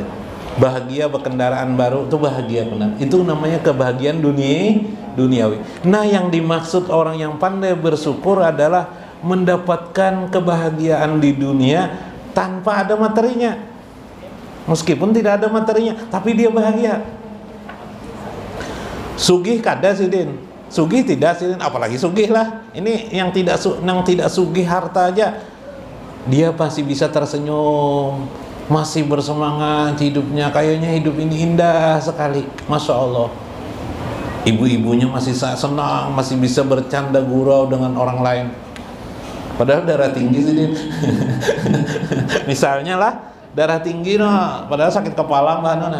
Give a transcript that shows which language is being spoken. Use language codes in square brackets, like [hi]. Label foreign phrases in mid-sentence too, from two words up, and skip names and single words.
[id] Bahagia berkendaraan baru itu bahagia benar. Itu namanya kebahagiaan duniawi. Nah, yang dimaksud orang yang pandai bersyukur adalah mendapatkan kebahagiaan di dunia tanpa ada materinya. Meskipun tidak ada materinya, tapi dia bahagia. [bjn] Sugih kada sidin, sugih tidak sidin, apalagi sugih lah. [id] Ini yang tidak sugih harta aja, dia pasti bisa tersenyum, masih bersemangat hidupnya, kayaknya hidup ini indah sekali, masya Allah. Ibu-ibunya masih senang, masih bisa bercanda gurau dengan orang lain. [bjn] Padahal darah tinggi sidin. Misalnya lah darah tinggi, padahal sakit kepala mbak Nona.